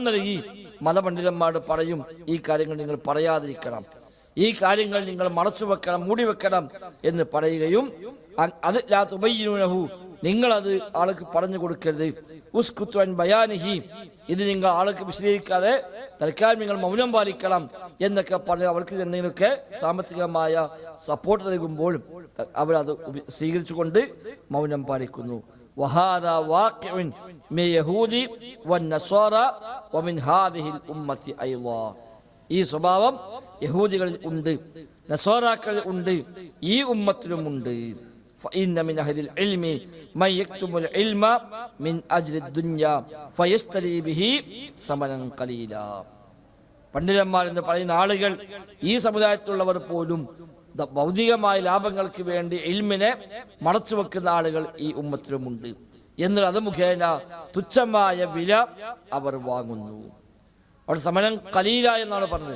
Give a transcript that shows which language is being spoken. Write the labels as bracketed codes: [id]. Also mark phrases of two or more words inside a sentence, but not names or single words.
[ml] നൽകി മതപണ്ഡിതന്മാർ പറയും ഈ കാര്യങ്ങൾ നിങ്ങൾ പറയാതിരിക്കണം, ഈ കാര്യങ്ങൾ നിങ്ങൾ മറച്ചു വെക്കണം, മൂടി വെക്കണം എന്ന് പറയുകയും അത് [ar] لا تبينونه [ml] നിങ്ങളത് ആൾക്ക് പറഞ്ഞു കൊടുക്കരുത്, [ar] اسكتوا عن بيانه [ml] ഇത് നിങ്ങൾ ആൾക്ക് വിശദീകരിക്കാതെ തൽക്കാലം നിങ്ങൾ മൗനം പാലിക്കണം എന്നൊക്കെ പറഞ്ഞ് അവർക്ക് എന്തെങ്കിലുമൊക്കെ സാമ്പത്തികമായ സപ്പോർട്ട് നൽകുമ്പോൾ അവരത് സ്വീകരിച്ചുകൊണ്ട് മൗനം പാലിക്കുന്നു. [ar] وهذا واقع من اليهود والنصارى ومن هذه الأمة أيضا [ml] ഈ സ്വഭാവം യഹൂദികളിൽ ഉണ്ട്, നസ്വാറാക്കളിൽ ഉണ്ട്, ഈ ഉമ്മത്തിലുമുണ്ട്. [ar] فإن من أهل العلم من يكتم العلم من أجل الدنيا فيشتري به ثمنا قليلا [ml] പണ്ഡിതന്മാർ എന്ന് പറയുന്ന ആളുകൾ, ഈ സമുദായത്തിലുള്ളവർ പോലും ഭൗതികമായ ലാഭങ്ങൾക്ക് വേണ്ടി ഇൽമിനെ മറച്ചു വെക്കുന്ന ആളുകൾ ഈ ഉമ്മത്തിലുമുണ്ട്. എന്നാൽ അത് മുഖേന തുച്ഛമായ വില അവർ വാങ്ങുന്നു. അവിടെ [ar] ثمنا قليلا [ml] എന്നാണ് പറഞ്ഞത്.